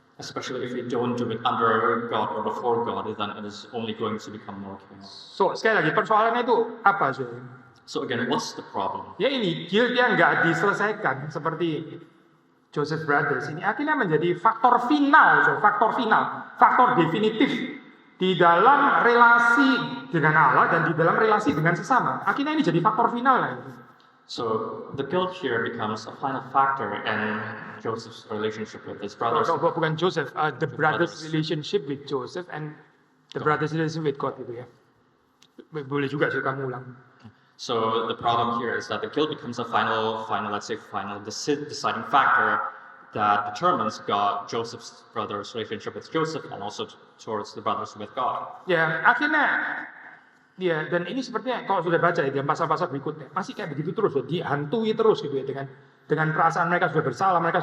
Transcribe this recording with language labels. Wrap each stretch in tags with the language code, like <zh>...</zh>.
<en>especially if we don't do it under God or before God, then it is only going to become more chaos.</en> <id>So sekali lagi persoalannya itu apa, cuy?</id> <en>So again, what's the problem?</en> <id>Ya ini guilt yang nggak diselesaikan seperti Joseph Brothers ini akhirnya menjadi faktor final, cuy. Faktor definitif di dalam relasi dengan Allah dan di dalam relasi dengan sesama. Akhirnya ini jadi faktor final lah.</id> <en>So the guilt here becomes a final factor in Joseph's relationship with his brothers.</en> <id>Bukan</id> <en>Joseph, the brothers' relationship with Joseph and the brothers' relationship with God</en> <id>itu ya. Boleh juga sih kamu ulang.</id> <en>So the problem here is that the guilt becomes a final deciding factor that determines Joseph's brothers' relationship with Joseph and also towards the brothers with God.</en> <id>Ya, akhirnya ya, dan ini sepertinya kalau sudah baca ya dalam pasal-pasal berikutnya masih kayak begitu terus ya, dihantui terus gitu ya dengan perasaan mereka sudah bersalah.</id>